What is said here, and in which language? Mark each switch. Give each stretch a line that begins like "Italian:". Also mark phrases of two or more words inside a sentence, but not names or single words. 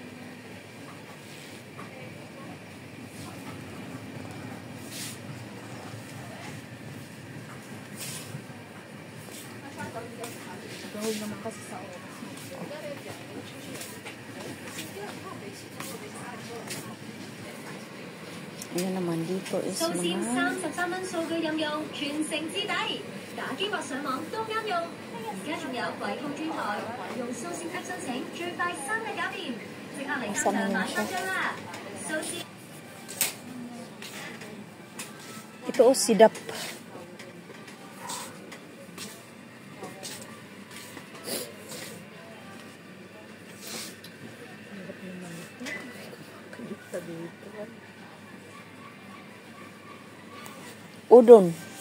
Filipino: Gawin naman kasi sa oras. Ayan naman, dito is
Cantonese: 數線
Filipino: mga...
Cantonese: 33蚊數據任用，全城之底，打機或上網都啱用。而家仲有櫃控專台，用數線 App 申請，最快3日搞掂，即刻嚟金場買翻張啦！數線。
Filipino: Ito, oh, sidap. Udon.